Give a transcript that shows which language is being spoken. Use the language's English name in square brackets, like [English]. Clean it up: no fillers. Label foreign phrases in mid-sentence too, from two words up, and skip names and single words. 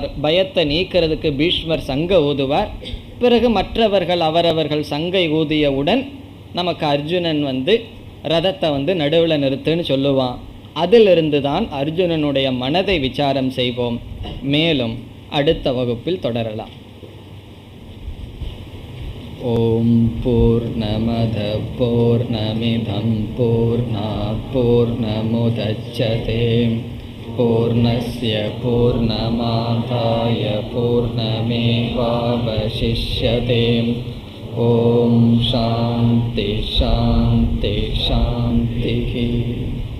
[Tamil] பயத்தை நீக்கிறதுக்கு பீஷ்மர் சங்க ஊதுவார். பிறகு மற்றவர்கள் அவரவர்கள் சங்கை ஊதியவுடன் நமக்கு அர்ஜுனன் ரதத்தை நடுவில் நிறுத்துன்னு சொல்லுவான். அதிலிருந்து தான் அர்ஜுனனுடைய மனதை விசாரம் செய்வோம். மேலும் அடுத்த வகுப்பில் தொடரலாம். [Sanskrit] ॐ पूर्णमदः पूर्णमिदं पूर्णात् पूर्णमुदच्यते पूर्णस्य पूर्णमादाय पूर्णमेवावशिष्यते. ॐ शान्तिः शान्तिः शान्तिः.